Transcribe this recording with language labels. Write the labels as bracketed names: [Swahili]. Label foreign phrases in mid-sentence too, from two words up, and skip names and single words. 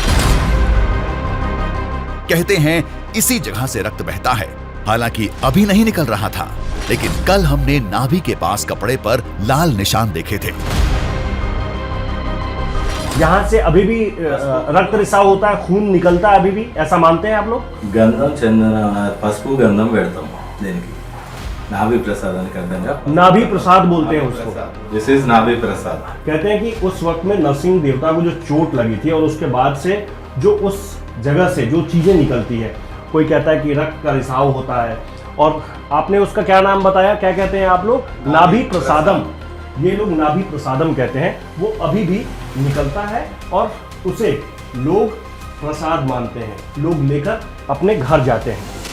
[Hindi] कहते हैं इसी जगह से रक्त बहता है। हालांकि अभी नहीं निकल रहा था, लेकिन कल हमने नाभि के पास कपड़े पर लाल निशान देखे थे। यहाँ से अभी भी रक्त रिसाव होता है, खून निकलता है अभी भी, ऐसा मानते हैं आप लोग? [Telugu] గంధం చందన పసుపు గంధం పెడతాం దీనికి నాభి ప్రసాదానికి అర్థంగా [Hindi] नाभि प्रसाद बोलते हैं उसको। [English] This is Nabhi Prasad. [Hindi] कहते हैं कि उस वक्त में नरसिंह देवता को जो चोट लगी थी और उसके बाद से जो उस जगह से जो चीजें निकलती है, कोई कहता है कि रक्त का रिसाव होता है। और आपने उसका क्या नाम बताया, क्या कहते हैं आप लोग? नाभि प्रसादम। ये लोग नाभि प्रसादम कहते हैं। वो अभी भी निकलता है और उसे लोग प्रसाद मानते हैं, लोग लेकर अपने घर जाते हैं।